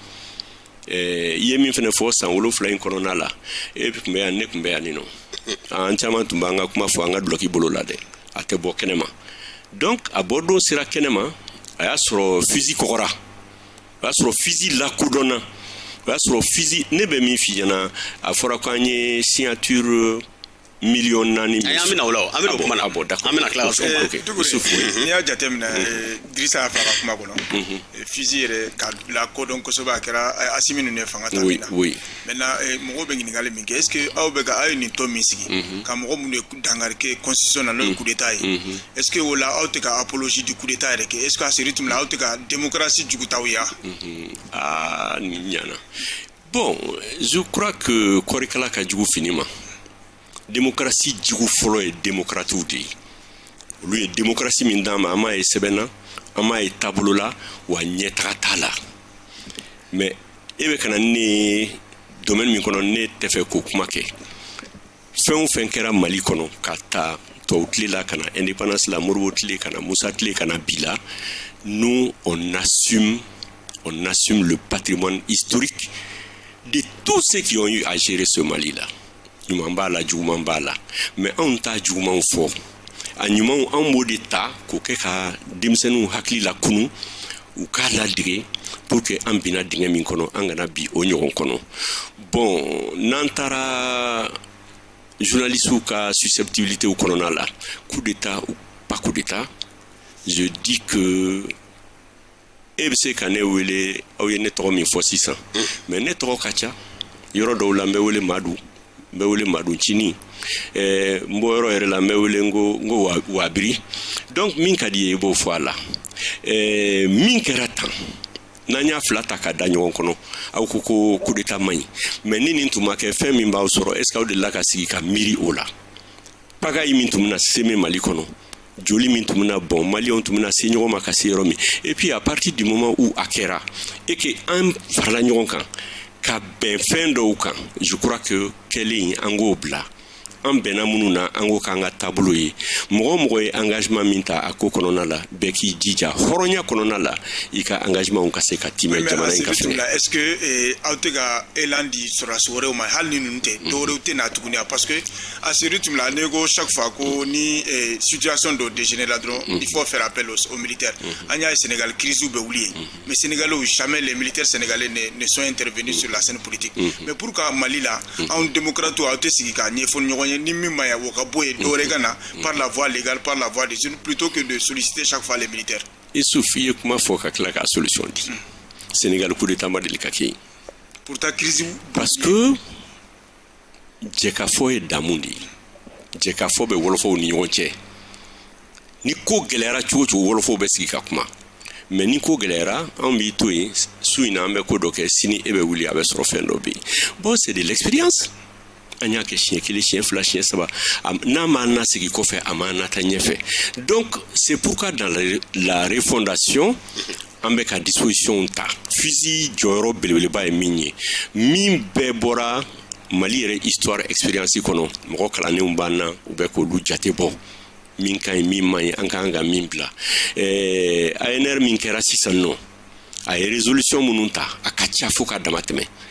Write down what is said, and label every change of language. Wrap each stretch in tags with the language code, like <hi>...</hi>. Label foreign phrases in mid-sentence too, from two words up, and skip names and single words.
<bm>i ye min fɛnɛ fɔ san 7 in kɔnɔna la e tun bɛ yan ne tun bɛ yan nɔ an caman tun b'an ka kuma fɔ an ka duloki bolo la dɛ a tɛ bɔ kɛnɛma donc a bɔ don sera kɛnɛma a y'a sɔrɔ fusil kɔgɔra o y'a sɔrɔ fusil lakodɔnna o y'a sɔrɔ fusil ne bɛ min f'i ɲɛna a fɔra ko an ye signature 4 millions an bɛna o la an bɛna o kuma na d'accord an bɛna tila ka sɔrɔ n'i y'a jateminɛ Idrissa y'a fɔ a ka kuma kɔnɔ fusil yɛrɛ ka lakodɔn kosɛbɛ a kɛra Asimi ninnu ye fanga ta min na maintenant mɔgɔw bɛ ɲininkali min kɛ</bm> <fr>est ce que</fr> <bm>aw ye nin tɔn min sigi ka mɔgɔ minnu ye dankari kɛ constitution na n'o ye</bm> <fr>coup d'état</fr> <bm>ye</bm> <fr>est ce que</fr> <bm>o la aw tɛ ka</bm> <fr>apologie du coup d'état</fr> <bm>yɛrɛ kɛ</bm> <fr>est ce que</fr> <bm>a se rythme la aw tɛ ka démocratie jugu t'aw ye wa nin ɲana bon</bm> <fr>je crois que</fr> <bm>kɔrikala ka jugu fini ma démocratie jugu fɔlɔ ye démocratew de ye olu ye démocratie min d'an ma an m'a ye sɛbɛnna an m'a ye taabolo la wa ɲɛtaga t'a la mais e bɛ ka na ne domaine min kɔnɔ ne tɛ fɛ k'o kuma kɛ fɛn o fɛn kɛra Mali kɔnɔ ka taa tubabu tile la ka na indépendance la Modibo tile ka na Musa tile ka na bi la</bm> <fr>nous on assume le patrimoine historique de tous ceux qui ont eu à gérer ce</fr> <bm>Mali là ɲuman b'a la juguman b'a la mais anw t'a jugumanw fɔ a ɲumanw anw b'o de ta k'o kɛ ka denmisɛnninw hakili la kunu u k'a ladege</bm> <fr>pour que</fr> <bm>an bina dingɛ min kɔnɔ an kana bi o ɲɔgɔn kɔnɔ bon n'an taara journalistes ka susceptibilité kɔnɔna la</bm> <fr>coup d'état ou pas coup d'état je dis que</fr> <bm>e bɛ se ka ne wele aw ye ne tɔgɔ min fɔ sisan mais ne tɔgɔ ka ca yɔrɔ dɔw la n bɛ wele Madu n bɛ wele Maduncini n bɔ yɔrɔ yɛrɛ la n bɛ wele n ko Wabiri. Donc min ka di ye i b'o fɔ a la min kɛra tan n'an y'a fila ta ka da ɲɔgɔn kɔnɔ aw ko</bm> <fr>coup d'état</fr> <bm>man ɲi mais ni nin tun ma kɛ fɛn min b'aw sɔrɔ</bm> <fr>est ce que</fr> <bm>aw delila ka sigi ka miiri o la pagaille min tun bɛna seme Mali kɔnɔ joli min tun bɛna bɔn maliyɛnw tun bɛna se ɲɔgɔn ma ka se yɔrɔ min</bm> <fr>et puis à partir du moment où</fr> <bm>a kɛra</bm> <fr>et que</fr> <bm>an farala ɲɔgɔn kan ka bɛn fɛn dɔw kan</bm> <fr>je crois que</fr> <bm>kɛlen an k'o bila an bɛnna minnu na an ko k'an ka taabolo ye mɔgɔ ye engagement min ta a ko kɔnɔna la bɛɛ k'i jija hɔrɔnya kɔnɔna la i ka engagement ka se ka timɛ jamana in ka fɛnɛ</bm> <fr>est ce que</fr> <bm>aw tɛ ka élan di sɔrɔdasi wɛrɛw ma hali ni ninnu tɛ dɔwɛrɛw tɛ na tuguni</bm> <fr>parce que à ce rythme là</fr> <bm>ne ko</bm> <fr>chaque fois</fr> <bm>ko ni situation dɔ dégénère la dɔrɔn</bm> <fr>il faut faire appel aux militaires</fr> <bm>an y'a ye Sénégal crise bɛ wuli ye</bm> <fr>mais Sénégalais jamais les militaires sénégalais ne sont intervenus sur la scène politique mais pour que</fr> <bm>Mali la anw démocrate aw tɛ sigi ka ɲɛfɔ ɲɔgɔn ye ni min ma ya wo ka bɔ ye dɔwɛrɛ ka na</bm> <fr>par la voie légale par la voie des urnes plutôt que de solliciter chaque fois les militaires.</fr> <bm>Issouf i ye kuma fɔ ka tila ka solution di Sénégal</bm> <fr>coup d'état</fr> <bm>ma deli ka kɛ yen</bm> <fr>pour ta crise</fr> <bm>parce que jɛkafɔ ye damu de ye jɛkafɔ bɛ wɔlɔfɔw ni ɲɔgɔn cɛ ni ko gɛlɛyara cogo cogo wɔlɔfɔw bɛ sigi ka kuma mais ni ko gɛlɛyara anw b'i to yen su in na an bɛ ko dɔ kɛ sini e bɛ wuli a bɛ sɔrɔ fɛn dɔ bɛ yen bon</bm> <fr>c'est de l'expérience</fr> <bm>an y'a kɛ siɲɛ kelen siɲɛ fila siɲɛ saba n'a ma nasigi kɔfɛ a ma nata ɲɛfɛ donc</bm> <fr>c'est pourquoi dans la refondation</fr> <bm>an bɛ ka disposition ta fusil jɔyɔrɔ belebeleba ye min ye min bɛɛ bɔra Mali yɛrɛ</bm> <fr>histoire expérience</fr> <bm>kɔnɔ mɔgɔ kalannenw b'an na u bɛ k'olu jate bɔ min ka ɲi min man ɲi an ka kan ka min bila ANR min kɛra sisan nɔ a ye résolution minnu ta a ka ca fo ka dama tɛmɛ</bm>